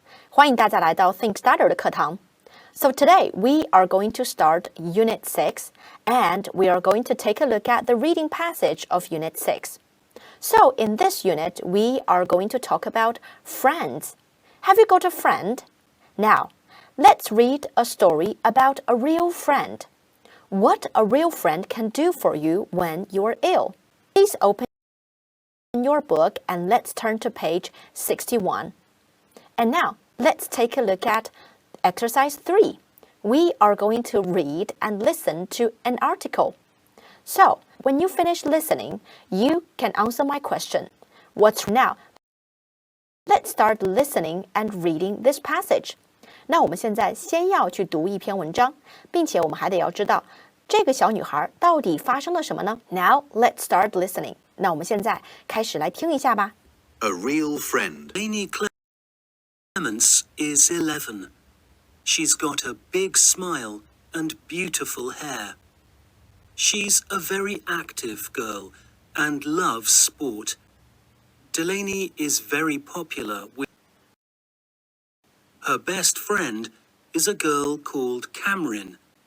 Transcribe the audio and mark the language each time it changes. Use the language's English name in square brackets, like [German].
[Chinese] 欢迎大家来到 Think Starter 的课堂。 [English] So today we are going to start Unit 6 and we are going to take a look at the reading passage of Unit 6. So in this unit, we are going to talk about friends. Have you got a friend? Now, let's read a story about a real friend. What a real friend can do for you when you are ill. Please open your book and let's turn to page 61. And now, let's take a look at exercise 3. We are going to read and listen to an article. So, when you finish listening, you can answer my question. What's now? Let's start listening and reading this passage. [Chinese] 那我们现在先要去读一篇文章，并且我们还得要知道这个小女孩到底发生了什么呢？ [English] Now, let's start listening. [Chinese] 那我们现在开始来听一下吧。 [English] A real friend. Lainey Clements is 11. She's got a big smile and beautiful hair. She's a very active girl and loves sport. Delaney is very popular with her best friend is a girl called Cameron.